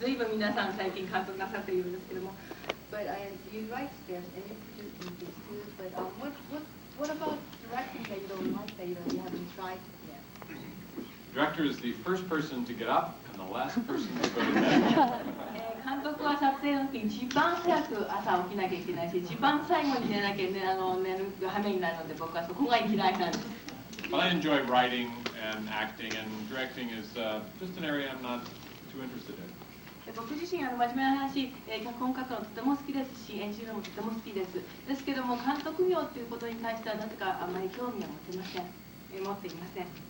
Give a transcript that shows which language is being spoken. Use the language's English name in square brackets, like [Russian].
[Japanese] 随分皆さん最近監督なさっているんですけども。 [English] But you write scripts and you produce movies too. But what about directing that you don't like, that you haven't tried yet? Director is the first person to get up and the last person to go to bed. [Japanese] 監督は撮影の時一番早く朝起きなきゃいけないし、一番最後に寝なきゃ寝る羽目になるので、僕はそこが嫌いなんです。 [English] But I enjoy writing and acting, and directing is just an area I'm not too interested in. [Japanese] 僕自身真面目な話、脚本書くのとても好きですし、演じるのもとても好きです。ですけども、監督業ということに対してはなぜかあまり興味は持っていません。